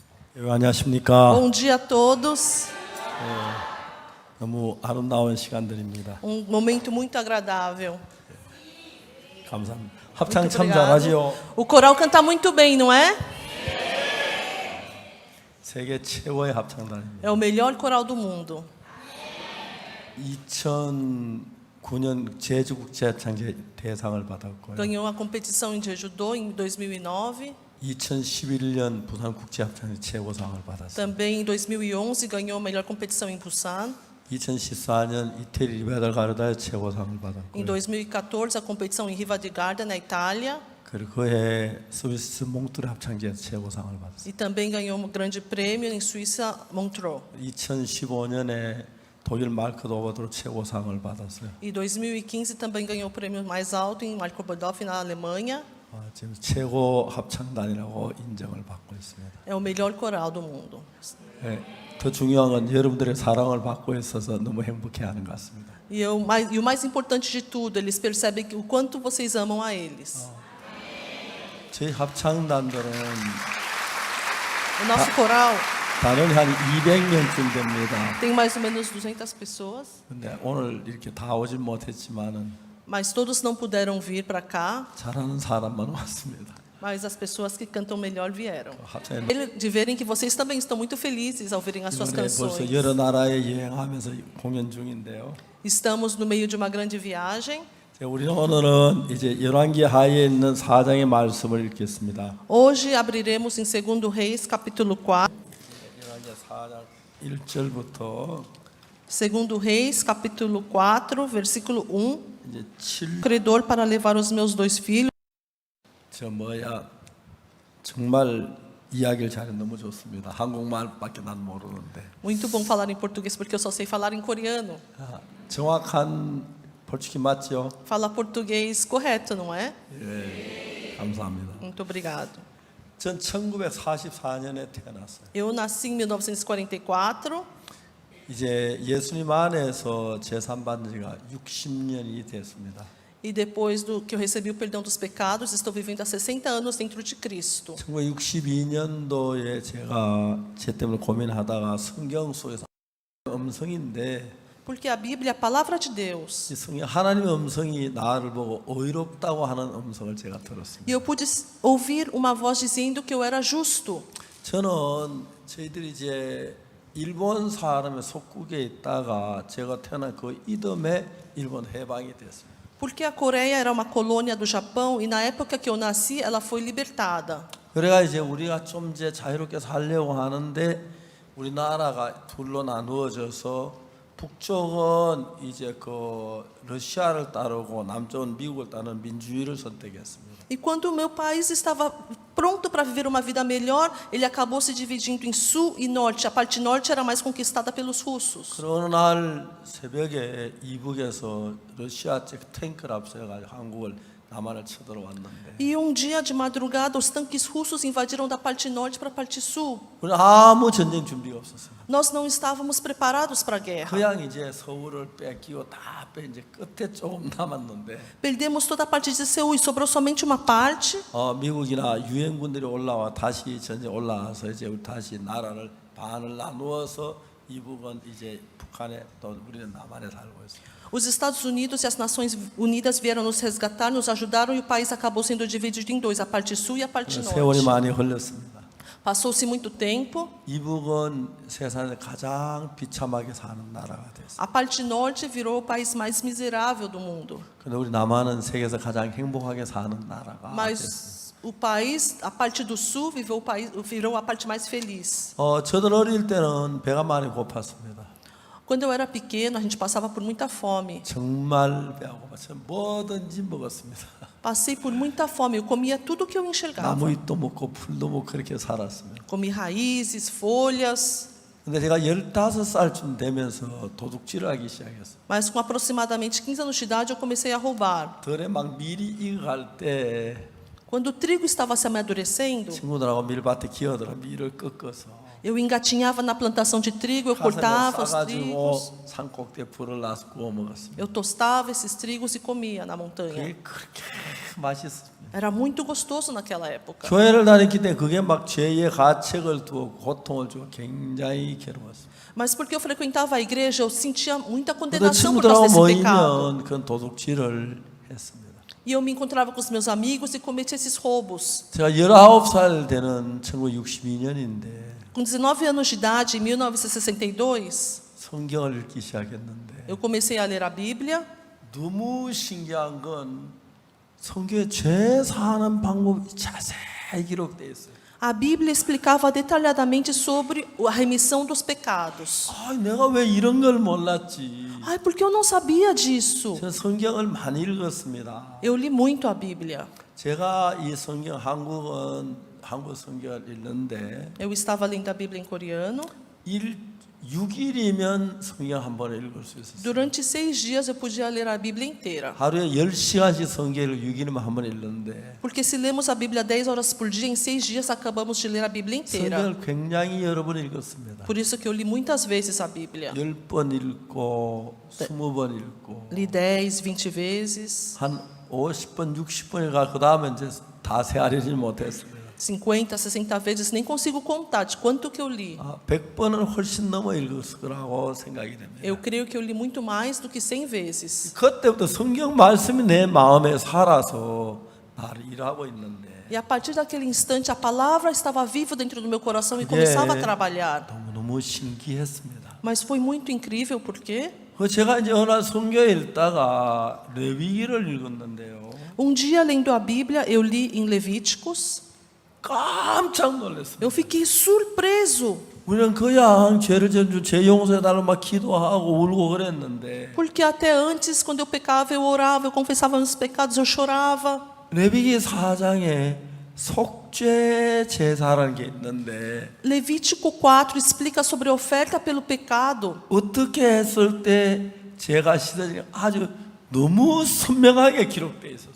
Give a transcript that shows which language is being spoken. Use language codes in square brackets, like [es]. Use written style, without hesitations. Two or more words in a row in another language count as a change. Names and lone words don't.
[ko] 안녕하십니까. [pt] Bom dia a todos. [ko] 너무 아름다운 시간들입니다. [pt] Momento muito agradável. [ko] 감사합니다. 합창 [pt] Muito [ko] 참 [pt] obrigado. [ko] 잘하지요. [pt] O coral canta muito bem, não é? [ko] 세계 최고의 합창단입니다. [pt] É o melhor coral do mundo. [ko] 2009년 제주국제합창제 대상을 받았고요. [pt] Ganhou a competição em Jeju-do em 2009. [ko] 2011년 부산국제합창제 최고상을 받았어요. [pt] Também em 2011 ganhou a melhor competição em Busan. [ko] 2014년 이태리 리베달 가르다의 최고상을 [pt] Em [ko] 받았고요. [pt] 2014 a competição em Riva di Garda na Itália. [ko] 그리고 그해 스위스 몽트레 합창제에서 최고상을 받았어요. [pt] E também ganhou um grande prêmio em Suíça, Montreux. [ko] 2015년에 독일 마르크도버드로 최고상을 받았어요. [pt] E 2015 também ganhou o prêmio mais alto em Marco-Bodolf na Alemanha. [ko] 지금 최고 합창단이라고 인정을 받고 있습니다. [pt] É o melhor coral do mundo. [ko] 네, 더 중요한 건 여러분들의 사랑을 받고 있어서 너무 행복해하는 것 같습니다. [pt] E o mais importante de tudo, eles percebem o quanto vocês amam a eles. [ko] 저희 합창단들은 [pt] O nosso coral [ko] 단원이 한 200명쯤 됩니다. [pt] tem mais ou menos 200 pessoas, [ko] 근데 오늘 이렇게 다 오진 못했지만은 [pt] mas todos não puderam vir para cá, [ko] 잘하는 사람만 왔습니다. [pt] mas as pessoas que cantam melhor vieram. [ko] 합창에 [pt] De verem que vocês também estão muito felizes ao verem as suas [ko] 이번에 벌써 [pt] canções. [ko] 여러 나라에 여행하면서 공연 중인데요. [pt] Estamos no meio de uma grande viagem. [ko] 우리는 오늘은 이제 열왕기 하에 있는 4장의 말씀을 읽겠습니다. [pt] Hoje abriremos em 2 Reis, capítulo 4. [ko] 열왕기 4장 1절부터 [pt] 2 Reis, capítulo 4, versículo 1. [ko] 이제 7. [pt] Credor para levar os meus 2 filhos. [ko] 정말 이야기를 잘해 너무 좋습니다. 한국말밖에 난 모르는데. [pt] Muito bom falar em português porque eu só sei falar em coreano. [ko] 정확한 português 맞죠? [pt] Fala português correto, não é? [ko] 예, 감사합니다. [pt] Muito obrigado. [ko] 전 1944년에 태어났어요. [pt] Eu nasci em 1944. [ko] 이제 예수님 안에서 제산 받은 지가 60년이 됐습니다. [pt] E depois que eu recebi o perdão dos pecados, estou vivendo há 60 anos dentro de Cristo. [ko] 1962년도에 제가 제 때문에 고민하다가 성경 속에서 음성인데 [pt] Porque a Bíblia é a palavra de Deus. [ko] 이 성경 하나님의 음성이 나를 보고 의롭다고 하는 음성을 제가 들었습니다. [pt] E eu pude ouvir uma voz dizendo que eu era justo. [ko] 저는 저희들이 이제 일본 사람의 속국에 있다가 제가 태어난 그 이듬해 일본 해방이 됐습니다. [pt] Porque a Coreia era uma colônia do Japão e na época que eu nasci, ela foi libertada. [ko] 그래가 이제 우리가 좀 이제 자유롭게 살려고 하는데 우리나라가 둘로 나누어져서 북쪽은 이제 그 러시아를 따르고 남쪽은 미국을 따르는 민주주의를 선택했습니다. [pt] E quando o meu país estava pronto para viver uma vida melhor, ele acabou se dividindo em sul e norte. A parte norte era mais conquistada pelos russos. [ko] 그러나 어느 날 새벽에 이북에서 러시아 측 탱크를 앞세워가지고 한국을 남한을 쳐들어왔는데 [pt] E um dia de madrugada, os tanques russos invadiram da parte norte para a parte sul. [ko] 우리는 아무 전쟁 준비가 없었어요. [pt] Nós não estávamos preparados para a guerra. [ko] 그냥 이제 서울을 뺏기고 다 이제 끝에 조금 남았는데 [pt] Perdemos toda a parte de Seul e sobrou somente uma parte. [ko] 미국이나 유엔군들이 올라와 다시 전쟁 올라와서 이제 우리 다시 나라를 반을 나누어서 이북은 이제 북한에 또 우리는 남한에 살고 있어요. [pt] Os Estados Unidos e as Nações Unidas vieram nos resgatar, nos ajudaram e o país acabou sendo dividido em dois, a parte sul e a parte [ko] 세월이 [pt] norte. [ko] 많이 흘렀습니다. [pt] Passou-se muito tempo. [ko] 이북은 세상에 가장 비참하게 사는 나라가 됐어요. [pt] A parte norte virou o país mais miserável do mundo. [ko] 근데 우리 남한은 세계에서 가장 행복하게 사는 나라가 됐어요. [pt] Mas o país, a parte do sul virou a parte mais feliz. [ko] 저들 어릴 때는 배가 많이 고팠습니다. [pt] Quando eu era pequeno, a gente passava por muita fome. [ko] 정말 배가 고팠어요. 뭐든지 먹었습니다. [pt] Passei por muita fome, eu comia tudo que eu enxergava. [ko] 나무잎도 먹고 풀도 먹고 그렇게 살았습니다. [pt] Comi raízes, folhas. [ko] 근데 제가 15살쯤 되면서 도둑질을 하기 시작했어요. [pt] Mas com aproximadamente 15 anos de idade, eu comecei a roubar. [ko] 들에 막 밀이 익어갈 때 [pt] Quando o trigo estava se amadurecendo, [ko] 친구들하고 밀밭에 기어들어 밀을 꺾어서 [pt] eu engatinhava na plantação de trigo, eu [ko] 가서 [pt] cortava os [ko] 싸가지고 [pt] trigos, [ko] 산꼭대에 불을 놔서 구워 먹었습니다. [pt] eu tostava esses trigos e comia na montanha. [ko] 그게 그렇게 맛있습니다. [pt] Era muito gostoso naquela época. [ko] 교회를 다녔기 때문에 그게 막 죄의 가책을 두고 고통을 주고 굉장히 괴로웠습니다. [pt] Mas porque eu frequentava a igreja, eu sentia muita [ko] 근데 [pt] condenação por causa [ko] 친구들하고 [pt] desse pecado. [ko] 모이면 그건 도둑질을 했습니다. [pt] E eu me encontrava com os meus amigos e cometia esses roubos. [ko] 제가 19살 되는 1962년인데 [pt] Com 19 anos de idade, em 1962, [ko] 성경을 읽기 시작했는데 [pt] eu comecei a ler a Bíblia. [ko] 너무 신기한 건 성경에 죄 사하는 방법이 자세히 기록되어 있어요. [pt] A Bíblia explicava detalhadamente sobre a remissão dos pecados. [ko] 아, 내가 왜 이런 걸 몰랐지? [pt] Ai, porque eu não sabia disso. [ko] 저는 성경을 많이 읽었습니다. [pt] Eu li muito a Bíblia. [ko] 제가 이 성경 한국 성경을 읽는데 [pt] Eu estava lendo a Bíblia em coreano. [ko] 6일이면 성경 한 번에 읽을 수 있었어요. [pt] Durante 6 dias eu podia ler a Bíblia inteira. [ko] 하루에 10시간씩 성경을 6일이면 한 번 읽는데 [pt] Porque se lemos a Bíblia 10 horas por dia, em 6 dias acabamos de ler a Bíblia inteira. [ko] 성경을 굉장히 여러 번 읽었습니다. [pt] Por isso que eu li muitas vezes a Bíblia. [ko] 10번 읽고 20번 읽고 [pt] Li 10, 20 vezes, [ko] 한 50번, 60번 읽어 그 다음에 이제 다 세아리지 못했습니다. [pt] 50, 60 vezes, nem consigo contar de quanto que eu li. [ko] 100번은 훨씬 넘어 읽었을 거라고 생각이 됩니다. [pt] Eu creio que eu li muito mais do que 100 vezes. [ko] 그때부터 성경 말씀이 내 마음에 살아서 나를 일하고 있는데 [pt] E a partir daquele instante, a palavra estava viva dentro do meu coração e [ko] 그게 [pt] começava a trabalhar. [ko] 너무너무 신기했습니다. [pt] Mas foi muito incrível, porque [ko] 제가 이제 어느 날 성경에 읽다가 레위기를 읽었는데요. [pt] dia, lendo a Bíblia, eu li em Levíticos. [ko] 깜짝 놀랐습니다. [pt] Eu fiquei surpreso, [ko] 우리는 그냥 죄를 져주 죄 용서해달라고 막 기도하고 울고 그랬는데 [pt] porque até antes, quando eu pecava, eu orava, eu confessava meus pecados, eu chorava. [ko] 레위기 4장에 속죄 제사라는 게 있는데 [pt] Levítico 4 explica sobre a oferta pelo pecado. [ko] 어떻게 했을 때 죄가 씻어지냐 아주 너무 선명하게 기록되어 있었어요.